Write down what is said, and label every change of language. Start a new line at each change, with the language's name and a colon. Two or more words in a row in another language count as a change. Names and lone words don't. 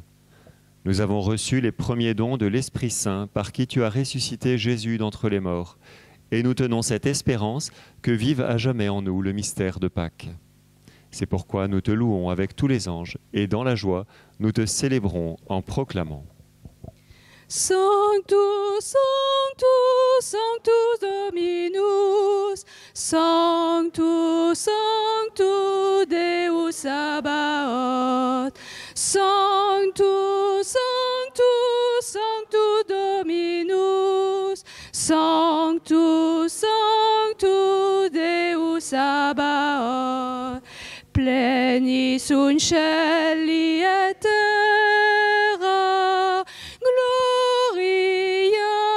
French: Nous avons reçu les premiers dons de l'Esprit Saint par qui tu as ressuscité Jésus d'entre les morts et nous tenons cette espérance que vive à jamais en nous le mystère de Pâques. C'est pourquoi nous te louons avec tous les anges et dans la joie, nous te célébrons en proclamant.
Latin: Sanctus, Sanctus, Sanctus Dominus, Sanctus, Sanctus Deus Sabaoth, Sanctus, Sanctus, Sanctus Dominus, Sanctus, Sanctus Deus Sabaoth, pleni sunt cieli et terra, gloria